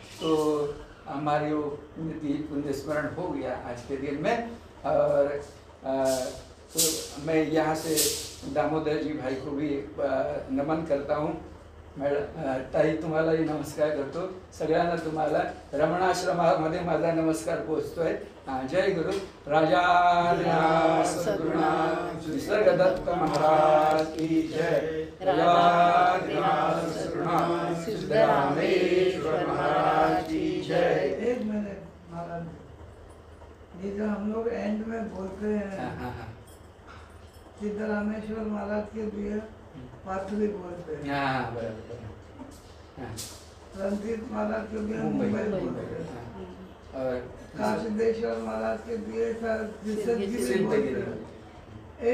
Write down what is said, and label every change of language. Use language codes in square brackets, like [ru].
[hi] तो हमारी वो पुण्य स्मरण हो गया आज के दिन में। और तो मैं यहाँ से दामोदर जी भाई को भी नमन करता हूँ। [mr] ताई तुम्हालाही नमस्कार करतो, सगळ्यांना तुम्हाला रमणाश्रमामध्ये माझा नमस्कार पोहोचतोय। [hi] जय गुरु राजा सद्गुरुनाथ निसर्गदत्त महाराज की जय। राजा सिद्धरामेश्वर महाराज की जय। एक मिनट महाराज, ये जो हम लोग एंड में बोलते हैं सिद्धरामेश्वर महाराज के लिए पाथरी बोलते हैं, रणजीत महाराज के लिए मुंबई बोलते हैं, और काशीदेश्वर महाराज के लिए सिद्धगिरी बोलते हैं।